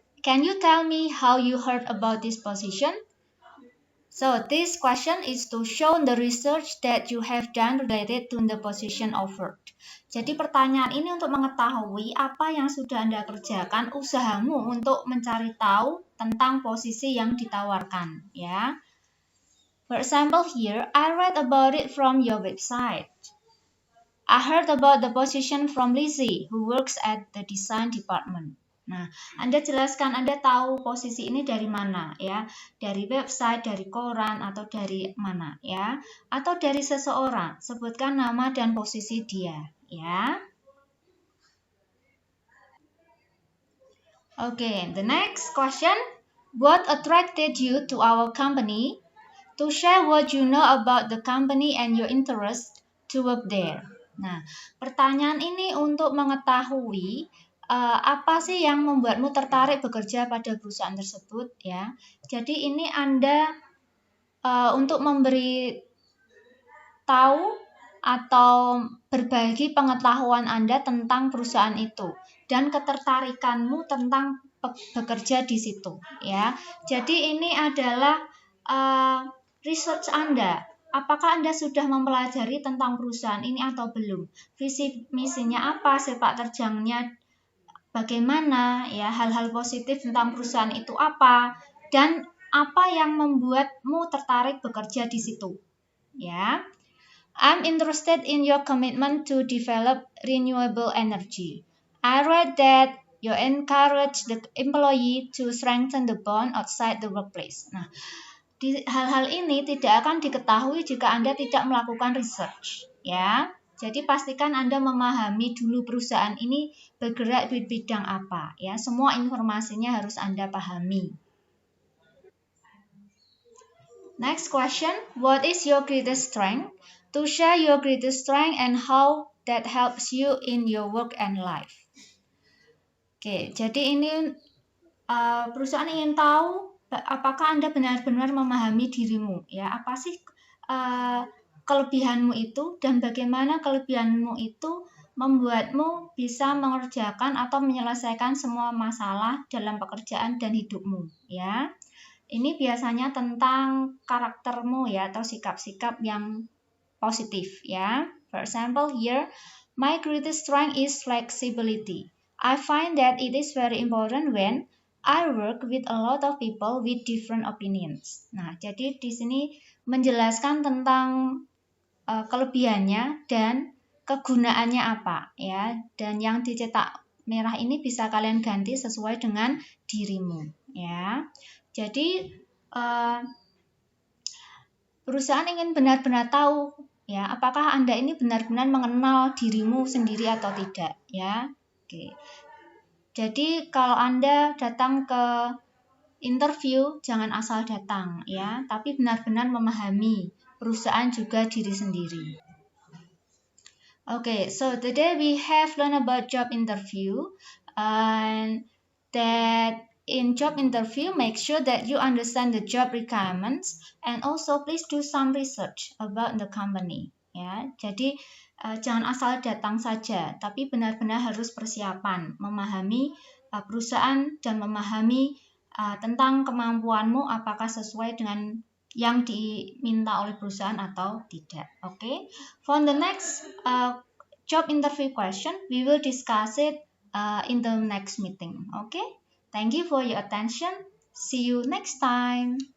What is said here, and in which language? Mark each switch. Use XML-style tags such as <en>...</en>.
<en>Can you tell me how you heard about this position? So, this question is to show the research that you have done related to the position offered.</en> <id>Jadi pertanyaan ini untuk mengetahui apa yang sudah Anda kerjakan, usahamu untuk mencari tahu tentang posisi yang ditawarkan, ya.</id> <en>For example here, I read about it from your website. I heard about the position from Lizzie, who works at the design department.</en> <id>Nah, Anda jelaskan Anda tahu posisi ini dari mana ya? Dari website, dari koran, atau dari mana ya? Atau dari seseorang. Sebutkan nama dan posisi dia ya.</id> <en>Okay, the next question. What attracted you to our company? To share what you know about the company and your interest to work there.</en> <id>Nah, pertanyaan ini untuk mengetahui apa sih yang membuatmu tertarik bekerja pada perusahaan tersebut ya. Jadi ini Anda untuk memberi tahu atau berbagi pengetahuan Anda tentang perusahaan itu dan ketertarikanmu tentang bekerja di situ ya. Jadi ini adalah research Anda. Apakah Anda sudah mempelajari tentang perusahaan ini atau belum? Visi misinya apa, sepak terjangnya bagaimana, ya hal-hal positif tentang perusahaan itu apa, dan apa yang membuatmu tertarik bekerja di situ. Ya.</id> <en>I'm interested in your commitment to develop renewable energy. I read that you encourage the employee to strengthen the bond outside the workplace.</en> <id>Nah, hal-hal ini tidak akan diketahui jika Anda tidak melakukan research, ya. Jadi pastikan Anda memahami dulu perusahaan ini bergerak di bidang apa, ya. Semua informasinya harus Anda pahami.</id> <en>Next question, what is your greatest strength? To share your greatest strength and how that helps you in your work and life.</en> <id>Oke, jadi ini perusahaan ingin tahu apakah Anda benar-benar memahami dirimu, ya. Apa sih kelebihanmu itu dan bagaimana kelebihanmu itu membuatmu bisa mengerjakan atau menyelesaikan semua masalah dalam pekerjaan dan hidupmu, ya. Ini biasanya tentang karaktermu ya atau sikap-sikap yang positif ya.</id> <en>For example here, my greatest strength is flexibility. I find that it is very important when I work with a lot of people with different opinions.</en> <id>Nah, jadi di sini menjelaskan tentang kelebihannya dan kegunaannya apa ya. Dan yang dicetak merah ini bisa kalian ganti sesuai dengan dirimu ya. Jadi perusahaan ingin benar-benar tahu ya apakah Anda ini benar-benar mengenal dirimu sendiri atau tidak ya. Oke. Jadi kalau Anda datang ke interview jangan asal datang ya, tapi benar-benar memahami perusahaan juga diri sendiri.</id> <en>Okay, so today we have learned about job interview and that in job interview make sure that you understand the job requirements and also please do some research about the company ya.</en> <id>Jadi jangan asal datang saja, tapi benar-benar harus persiapan memahami perusahaan dan memahami tentang kemampuanmu apakah sesuai dengan yang diminta oleh perusahaan atau tidak.</id> <en>Okay. For the next job interview question, we will discuss it in the next meeting. Okay. Thank you for your attention. See you next time.</en>